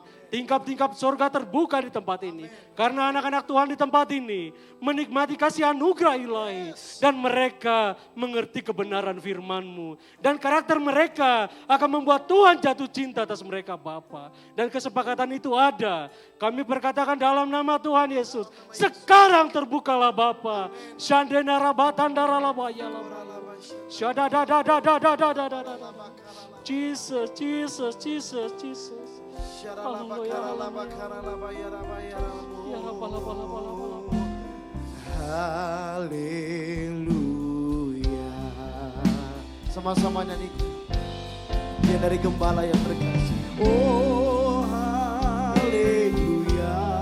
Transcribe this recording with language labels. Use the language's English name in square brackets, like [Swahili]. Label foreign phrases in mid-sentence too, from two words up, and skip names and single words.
[Indonesian] Tingkap-tingkap surga terbuka di tempat ini. Karena anak-anak Tuhan di tempat ini menikmati kasih anugerah ilahi. Dan mereka mengerti kebenaran firman-Mu. Dan karakter mereka akan membuat Tuhan jatuh cinta atas mereka Bapa. Dan kesepakatan itu ada. Kami berkatakan dalam nama Tuhan Yesus. Sekarang terbukalah Bapa. Shandena rabatan daralabaya labaya. Jesus, Jesus, Jesus, Jesus. Haleluya. Sama-sama nyanyi. Dia dari gembala yang terkasih. Oh haleluya.